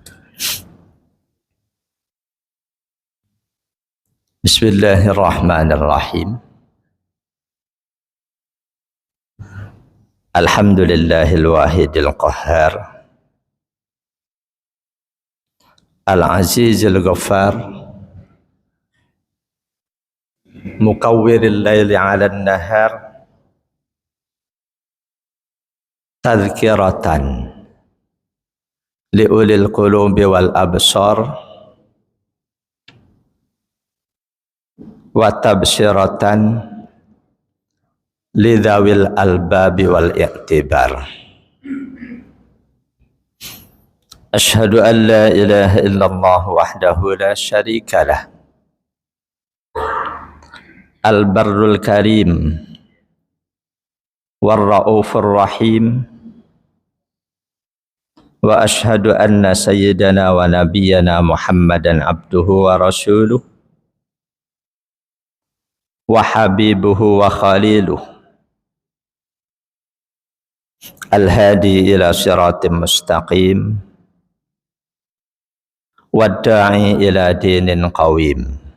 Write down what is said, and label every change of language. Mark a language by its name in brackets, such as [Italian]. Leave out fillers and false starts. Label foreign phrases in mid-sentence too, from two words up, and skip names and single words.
[Arabic] Bismillahirrahmanirrahim. الحمد لله الواحد القهار, العزيز الغفار, مكور الليل على النهار، تذكرة لأولي القلوب والأبصار، وتبصرة لذوي الألباب والاعتبار. أشهد أن لا إله إلا الله وحده لا شريك له، البر الكريم والرؤوف الرحيم. وأشهد أن سيدنا ونبينا محمدا عبده ورسوله وحبيبه وخليله، الهادي إلى صراط مستقيم، وداع إلى دين قويم.